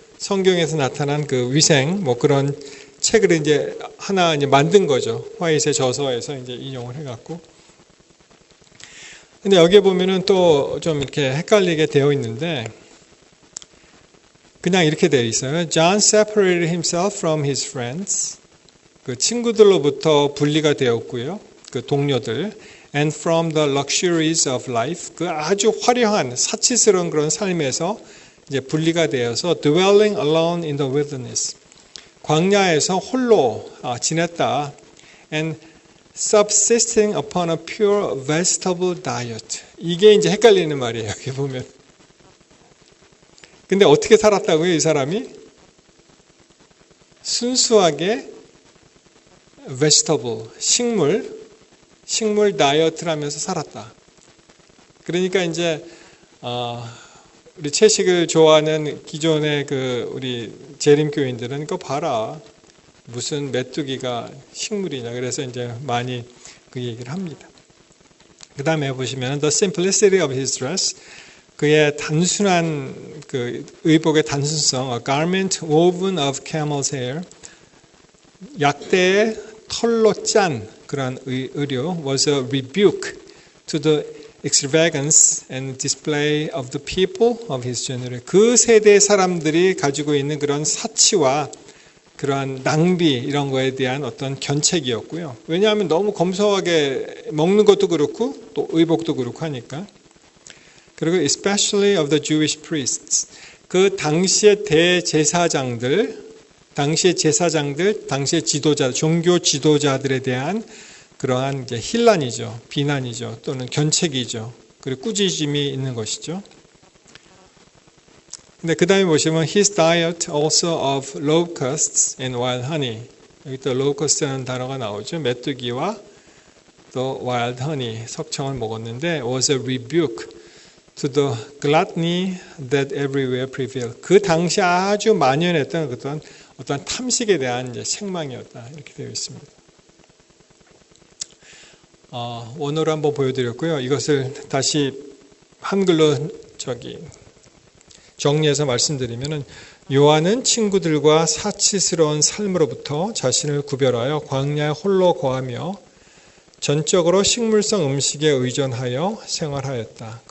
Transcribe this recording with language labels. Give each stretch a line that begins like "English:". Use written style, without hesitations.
Korean: 성경에서 나타난 그 위생 뭐 그런 책을 이제 하나 이제 만든 거죠. 화이트의 저서에서 이제 인용을 해갖고. 근데 여기에 보면은 또 좀 이렇게 헷갈리게 되어 있는데 그냥 이렇게 되어 있어요.
English: John separated himself from his friends.
Korean: 그 친구들로부터 분리가 되었고요. 그 동료들.
English: And from the luxuries of life.
Korean: 그 아주 화려한 사치스러운 그런 삶에서 이제 분리가 되어서
English: dwelling alone in the wilderness.
Korean: 광야에서 홀로 지냈다.
English: And subsisting upon a pure vegetable diet.
Korean: 이게 이제 헷갈리는 말이에요. 여기 보면. 근데 어떻게 살았다고요, 이 사람이? 순수하게 vegetable, 식물 다이어트를 하면서 살았다. 그러니까 이제 우리 채식을 좋아하는 기존의 그 우리 재림교인들은 그거 봐라. 무슨 메뚜기가 식물이냐. 그래서 이제 많이 그 얘기를 합니다. 그 다음에 보시면
English: the simplicity of his dress.
Korean: 그의 단순한 그 의복의 단순성,
English: a garment woven of camel's hair.
Korean: 약대의 털로 짠 그런 의료
English: was a rebuke to the extravagance and display of the people of his generation.
Korean: 그 세대의 사람들이 가지고 있는 그런 사치와 그러한 낭비 이런 거에 대한 어떤 견책이었고요. 왜냐하면 너무 검소하게 먹는 것도 그렇고 또 의복도 그렇고 하니까.
English: 그리고 especially of the Jewish priests.
Korean: 그 당시의 대제사장들, 당시의 지도자, 종교 지도자들에 대한 그러한 이제 힐난이죠, 비난이죠, 또는 견책이죠. 그리고 꾸짖음이 있는 것이죠. 근데 그 다음에 보시면
English: his diet also of locusts and wild honey.
Korean: 여기 또 locust라는 단어가 나오죠. 메뚜기와 또
English: wild honey,
Korean: 석청을 먹었는데
English: was a rebuke to the gluttony that everywhere prevailed.
Korean: 그 당시 아주 만연했던 어떤 탐식에 대한 이제 책망이었다. 이렇게 되어 있습니다. 원어로 한번 보여드렸고요. 이것을 다시 한글로 정리해서 말씀드리면은 요한은 친구들과 사치스러운 삶으로부터 자신을 구별하여 광야에 홀로 거하며 전적으로 식물성 음식에 의존하여 생활하였다.